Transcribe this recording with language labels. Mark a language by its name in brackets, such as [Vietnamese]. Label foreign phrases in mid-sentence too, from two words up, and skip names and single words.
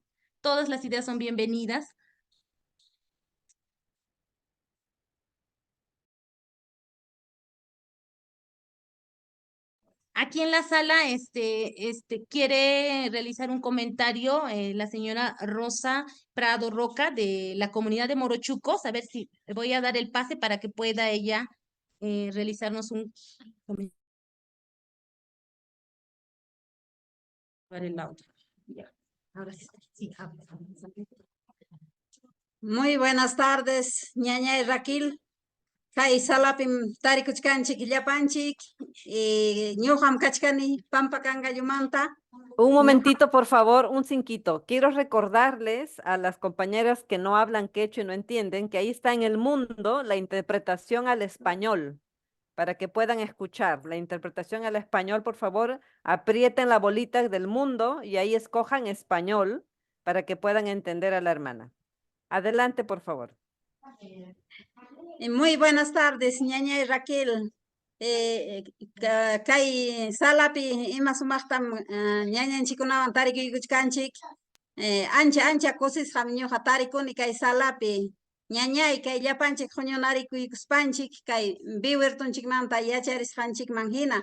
[Spanish] Todas las ideas son bienvenidas. Aquí en la sala, quiere realizar un comentario la señora Rosa Prado Roca de la comunidad de Morochucos. A ver si voy a dar el pase para que pueda ella realizarnos un comentario. El audio. Ya. Ahora sí, habla. Muy buenas tardes, ñaña y Raquel. [Quechua] kay salapim tarikuchkanchik llapanchik, ñuqam kachkani Pampa Cangayumanta. [Spanish] Un momentito, por favor, un cinquito. Quiero recordarles a las compañeras que no hablan quechua y no entienden que ahí está en el mundo la interpretación al español, para que puedan escuchar. La interpretación al español, por favor, aprieten la bolita del mundo y ahí escojan español para que puedan entender a la hermana. Adelante, por favor. Muy buenas tardes, ñaña Raquel. [Quechua] Kay salapi ima sumaqtam ñañanchikunawan tarikuykuchkanchik. Ancha kusisqam ñuqa tarikuni kay salapi. Ñañay kay llapanchik huñunarikuykuspanchik kay biwertunchikmanta yacharisqanchikman hina.